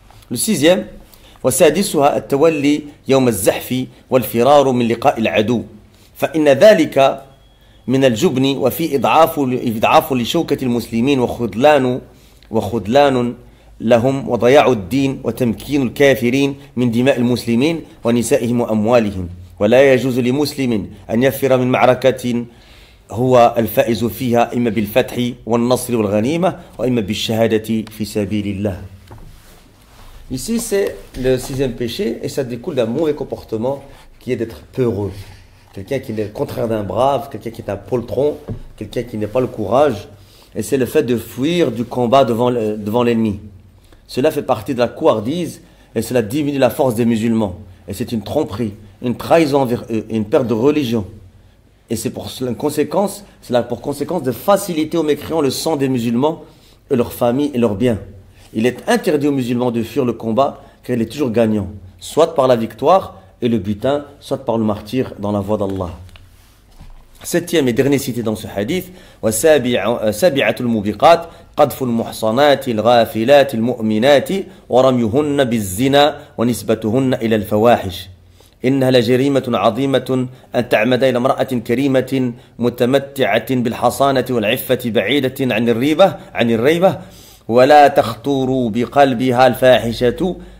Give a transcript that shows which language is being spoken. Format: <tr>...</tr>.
<fr>Le sixième,</fr> <ar>وسادسها التولي يوم الزحف والفرار من لقاء العدو فإن ذلك من الجبن وفي إضعاف لشوكة المسلمين وخذلان لهم وضياع الدين وتمكين الكافرين من دماء المسلمين ونسائهم وأموالهم ولا يجوز لمسلم أن يفر من معركة هو الفائز فيها إما بالفتح والنصر والغنيمة وإما بالشهادة في سبيل الله.</ar> <fr>Ici, c'est le sixième péché et ça découle d'un mauvais comportement qui est d'être peureux. Quelqu'un qui est le contraire d'un brave, quelqu'un qui est un poltron, quelqu'un qui n'a pas le courage. Et c'est le fait de fuir du combat devant l'ennemi. Cela fait partie de la couardise et cela diminue la force des musulmans. Et c'est une tromperie, une trahison envers eux et une perte de religion. Et c'est cela pour conséquence de faciliter aux mécréants le sang des musulmans et leurs familles et leurs biens. Il est interdit aux musulmans de fuir le combat car il est toujours gagnant, soit par la victoire et le butin, soit par le martyr dans la voie d'Allah. Septième et dernier cité dans ce hadith,</fr> <ar>وسابعة الموبقات قذف المحصنات الغافلات المؤمنات ورميهن بالزنا ونسبتهن إلى الفواحش إنها لجريمة عظيمة أن تعمد إلى امرأة كريمة متمتعة بالحصانة والعفة بعيدة عن الريبة ولا تخطر بقلبها الفاحشة</ar>